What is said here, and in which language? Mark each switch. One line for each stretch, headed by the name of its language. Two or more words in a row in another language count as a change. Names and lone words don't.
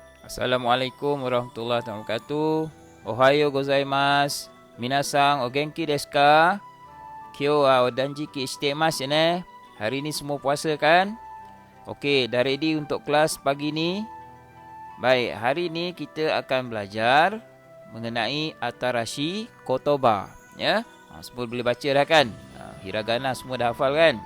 Arabic: السلام عليكم ورحمة الله وبركاته.
Japanese: おはようございます。皆さんお元気ですか? 今日はお断食してますね.
Malay: Hari ini semua puasa kan? Okey, dah ready untuk kelas pagi ni? Baik, hari ini kita akan belajar mengenai
Japanese: 新しい言葉.
Malay: Ya, semua boleh baca dah kan? Hiragana semua dah hafal kan?